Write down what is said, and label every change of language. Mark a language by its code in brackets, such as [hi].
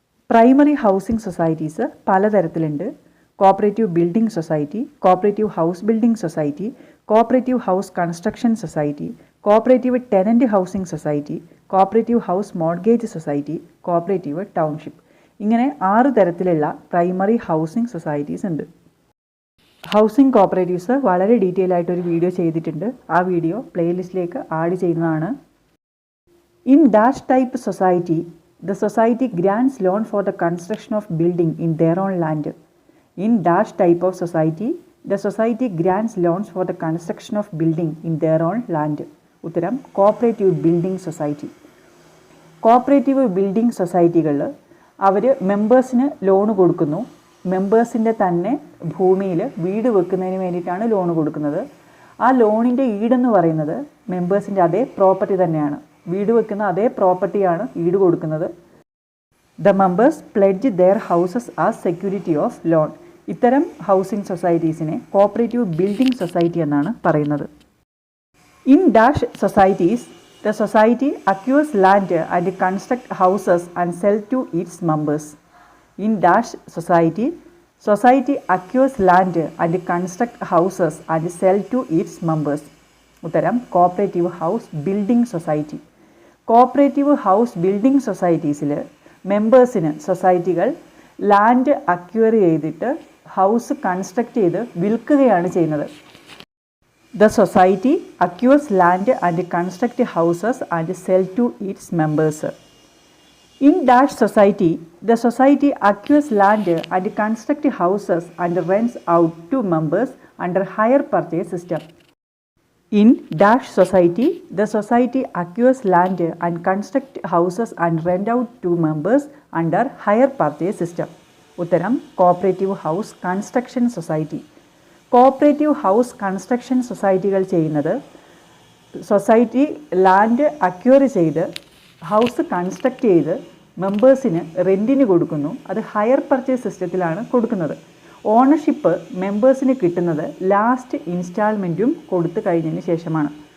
[ml] Primary housing societies പലതരത്തിലുണ്ട്. Cooperative building society, cooperative house building society, cooperative house construction society, cooperative tenant housing society, cooperative house mortgage society, cooperative township. ഇങ്ങനെ 6 തരത്തിലുള്ള primary housing societies ഉണ്ട്. Housing cooperatives വളരെ detail ആയിട്ടൊരു video ചെയ്തിട്ടുണ്ട്. ആ video പ്ലേലിസ്റ്റിലേക്ക് add ചെയ്യുന്നതാണ്. [en] In dash type society, the society grants loan for the construction of building in their own land. In dash type of society, the society grants loans for the construction of building in their own land. [ml] ഉത്തരം cooperative building society. Cooperative building സൊസൈറ്റികളിൽ അവർ മെമ്പേഴ്സിന് loan കൊടുക്കുന്നു. മെമ്പേഴ്സിൻ്റെ തന്നെ ഭൂമിയിൽ വീട് വെക്കുന്നതിന് വേണ്ടിയിട്ടാണ് loan കൊടുക്കുന്നത്. ആ ലോണിൻ്റെ ഈടെന്ന് പറയുന്നത് മെമ്പേഴ്സിൻ്റെ അതേ പ്രോപ്പർട്ടി തന്നെയാണ്. വീട് വെക്കുന്ന അതേ പ്രോപ്പർട്ടിയാണ് ഈട് കൊടുക്കുന്നത്. [en] The members pledge their houses as security of loan. [ml] ഇത്തരം ഹൗസിംഗ് സൊസൈറ്റീസിനെ കോപ്പറേറ്റീവ് ബിൽഡിംഗ് സൊസൈറ്റി എന്നാണ് പറയുന്നത്. [en] In dash societies, the society acquires land and construct houses and sell to its members. In dash society, society acquires land and construct houses and sell to its members. [ml] ഉത്തരം cooperative house building society. Cooperative house building സൊസൈറ്റീസിൽ മെമ്പേഴ്സിന് സൊസൈറ്റികൾ land acquire ചെയ്തിട്ട് house construct ചെയ്ത് വിൽക്കുകയാണ് ചെയ്യുന്നത്. [en] The society acquires land and construct houses and sell to its members. In dash society, the society acquires land and constructs houses and rents out to members under hire purchase system. In dash society, the society acquires land and constructs houses and rent out to members under hire purchase system. [ml] ഉത്തരം cooperative house construction society. Cooperative house construction സൊസൈറ്റികൾ ചെയ്യുന്നത് society land acquire ചെയ്ത് house construct ചെയ്ത് മെമ്പേഴ്സിന് റെൻറ്റിന് കൊടുക്കുന്നു. അത് higher purchase സിസ്റ്റത്തിലാണ് കൊടുക്കുന്നത്. Ownership മെമ്പേഴ്സിന് കിട്ടുന്നത് last ഇൻസ്റ്റാൾമെൻറ്റും കൊടുത്തു കഴിഞ്ഞതിന് ശേഷമാണ്.